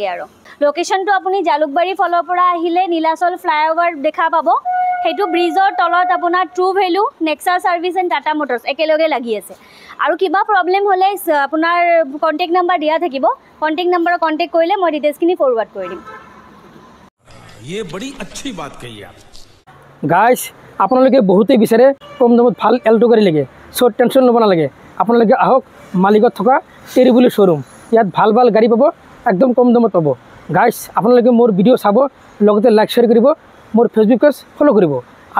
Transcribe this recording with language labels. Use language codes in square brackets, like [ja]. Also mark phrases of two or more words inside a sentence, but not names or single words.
[as] আৰু লোকেশ্যনটো আপুনি জালুকবাৰী ফলৰ পৰা আহিলে নীলাচল ফ্লাইঅভাৰ দেখা পাব। সেইটো ব্ৰিজৰ তলত আপোনাৰ ট্ৰু ভেলু, নেক্সা ছাৰ্ভিচ এণ্ড টাটা মটৰ্ছ একেলগে লাগি আছে। আৰু কিবা প্ৰব্লেম হ'লে আপোনাৰ [en] contact number [as] দিয়া থাকিব, কণ্টেক্ট নাম্বাৰত কণ্টেক্ট কৰিলে মই ডিটেইলছখিনি ফৰৱাৰ্ড কৰি দিম। [hi] ये बड़ी अच्छी बात कही आप। [as] গাইজ আপোনালোকে বহুতেই বিচাৰে কম দামত ভাল এল্টো গাড়ী লাগে। [en] So tension [as] ল'ব নালাগে, আপোনালোকে আহক মালিগাঁৱত থকা টেৰিবুলি শ্ব'ৰুম। ইয়াত ভাল ভাল গাড়ী পাব, একদম কম দামত পাব। গাইজ আপোনালোকে মোৰ ভিডিঅ' চাব, লগতে [en] like share [as] কৰিব, মোৰ ফেচবুক পেজ ফ'ল' কৰিব।